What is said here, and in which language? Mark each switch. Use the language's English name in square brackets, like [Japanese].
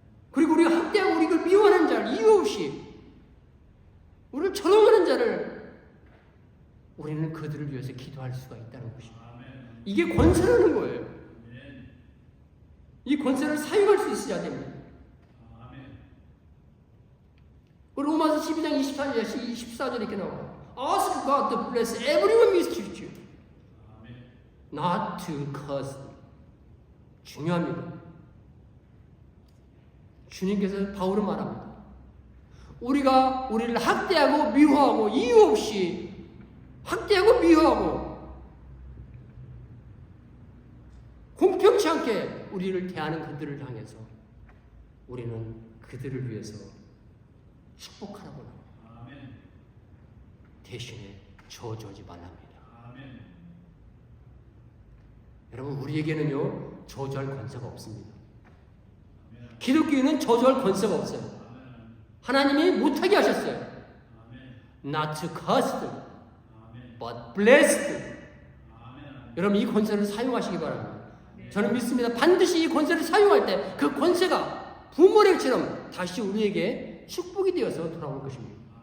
[Korean] 그리고 우리가 학대하고 우리를 미워하는 자를 이유 없이 우리를 조롱하는 자를 우리는 그들을 위해서 기도할 수가 있다는 것입니다. 이게 권세라는 거예요. 이 권세를 사용할 수 있어야 됩니다. 로마서 12장 24절 이렇게 나와요. [English] Ask God to bless everyone mistreat you. Not to curse them. [Korean] 중요합니다. 주님께서 바울은 말합니다. 우리가 우리를 학대하고 미워하고 이유 없이 학대하고 미워하고 공평치 않게 우리를 대하는 그들을 향해서 우리는 그들을 위해서 축복하라고 합니다. 대신에 저주하지 말랍니다. 여러분 우리에게는요 저주할 권세가 없습니다. 기독교인은 저주할 권세가 없어요. 하나님이 못하게 하셨어요. [English] Not to curse them, but bless them. [Korean] 여러분 이 권세를 사용하시기 바랍니다. 저는 믿습니다. 반드시 이 권세를 사용할 때 그 권세가 부모력처럼 다시 우리에게 축복이 되어서 돌아올 것입니다.